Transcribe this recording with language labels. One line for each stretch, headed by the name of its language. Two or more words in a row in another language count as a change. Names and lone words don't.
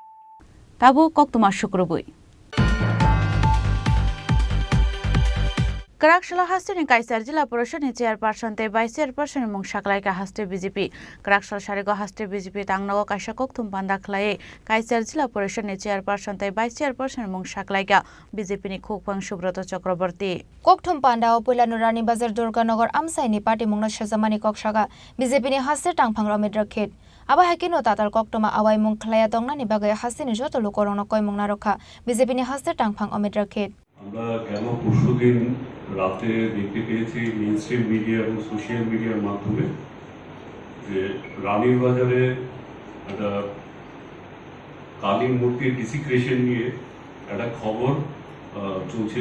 Kok Borok: Tabu Koktoma Shukrubui Karakshal Hastini Kaisar Jila Poroshani Chairperson Te
English: Vice Chairperson
Kok Borok: Mung Shaklaika Haste BJP Karakshal Sharigo Haste BJP Tangnago Kaisha Kokthum Pandakhlaye Kaisar Jila Poroshani Chairperson Te
English: Vice Chairperson
Kok Borok: Mung Shaklaika BJP ni Khukpang Subroto Chakraborty Kokthum Panda o Pulanurani Bazar Durganagar Amsaini Party Mungna Shazamani Kokshaga BJP ni Haste Tangphang Ramid Rakhet Aba Hakino Tatar Koktoma Awai Mung Khlaya Tongna ni Bagai Hastini Joto Lokorona Koi Mungna Rokha BJP ni Haste Tangphang Amid Rakhet
Bangla: আমরা কেন পরশুদিন রাতে দেখতে পেয়েছি
English: mainstream media
Bangla: এবং
English: social media's
Bangla: মাধ্যমে যে রানীর বাজারে একটা কালীর মূর্তির ডিসিক্রেশন নিয়ে একটা খবর চলছিল।